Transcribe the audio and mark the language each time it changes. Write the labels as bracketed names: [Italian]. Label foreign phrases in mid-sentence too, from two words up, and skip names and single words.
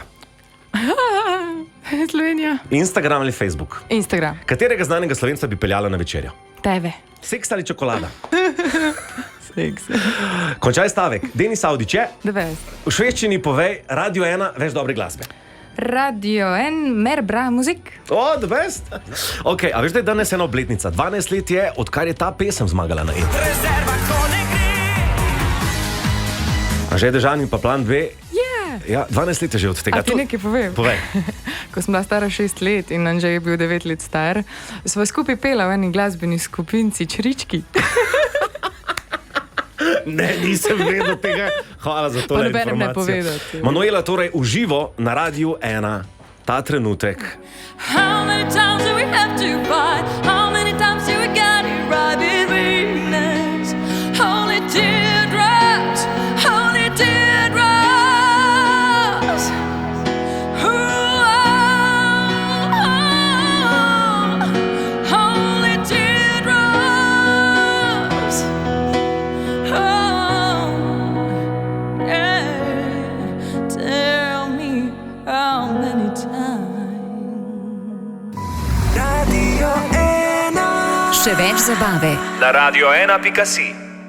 [Slovenian] Slovenija. Instagram ali Facebook? Instagram. Katerega znanega Slovenca bi peljala na večerjo? Tebe. Seks ali čokolada? Seks. Končaj stavek. Denis Avdić je? V švedščini povej Radio 1 več dobre glasbe. Radio 1, [Swedish] mer bra muzik. [English] The best. [Slovenian] Ok, a veš, da je danes ena obletnica. 12 let je, odkar je ta pesem zmagala na EME. A že je Dežan in pa Plan B? Ja, 12 let je že od tega. A ti nekaj povem? Povej. Ko sem bila stara 6 let in Anže je bil 9 let star, sva skupaj pela v eni glasbeni skupinci Črički. Ne, nisem vedel tega. Hvala za to informacijo. Pa nobenem ne povedati. Manuela, torej uživo na Radiu 1 ta trenutek. [English] How many times do we have to fight? How many times do we get it right between us? Only teardrops, only teardrops. Only teardrops. Tell me how many times. [Slovenian] Radio 1. Še več zabave na radio1.si.